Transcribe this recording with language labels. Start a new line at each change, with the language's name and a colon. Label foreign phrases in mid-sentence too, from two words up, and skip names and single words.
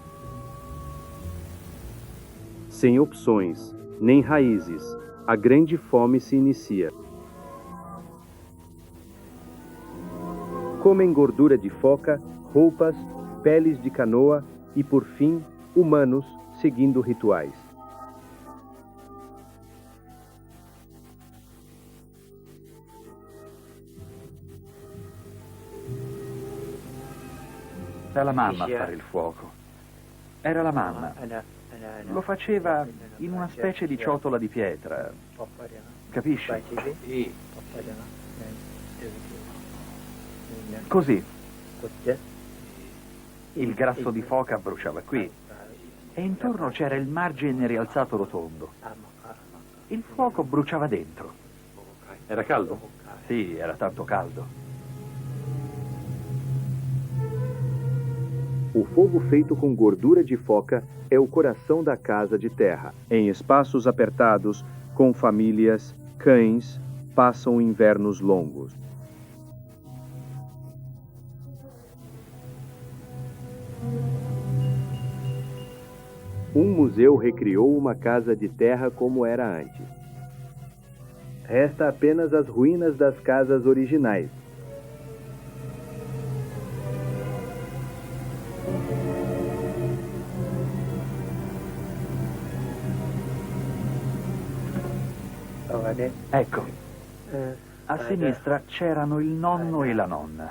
Portuguese: Sem opções, nem raízes, a grande fome se inicia. Comem gordura de foca, roupas, peles de canoa e, por fim, humanos seguindo rituais.
Italian: Era la mamma a fare il fuoco. Era la mamma. Lo faceva in una specie di ciotola di pietra. Capisci? Così. Il grasso di foca bruciava qui. E intorno c'era il margine rialzato rotondo. Il fuoco bruciava dentro. Era caldo? Sì, era tanto caldo.
Portuguese: O fogo feito com gordura de foca é o coração da casa de terra. Em espaços apertados, com famílias, cães, passam invernos longos. Um museu recriou uma casa de terra como era antes. Resta apenas as ruínas das casas originais.
Italian: Ecco, a sinistra c'erano il nonno e la nonna.